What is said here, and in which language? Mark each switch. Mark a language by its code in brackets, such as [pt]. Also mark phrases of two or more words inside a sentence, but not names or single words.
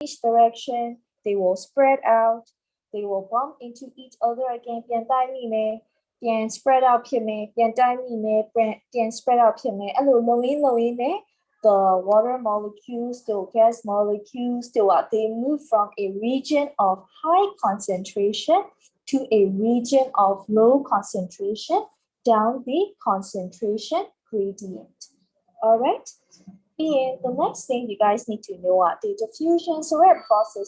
[en] each direction. They will spread out. They will bump into each other again. [my] ပြန်တိုက်မိမယ် ပြန် [en] spread out [my] ဖြစ်မယ် ပြန်တိုက်မိမယ် ပြန် [en] spread out [my] ဖြစ်မယ် အဲ့လိုလုပ်ရင်းနဲ့ [en] the water molecules, the gas molecules, they move from a region of high concentration to a region of low concentration down the concentration gradient. All right. And the next thing you guys need to know are the diffusion process.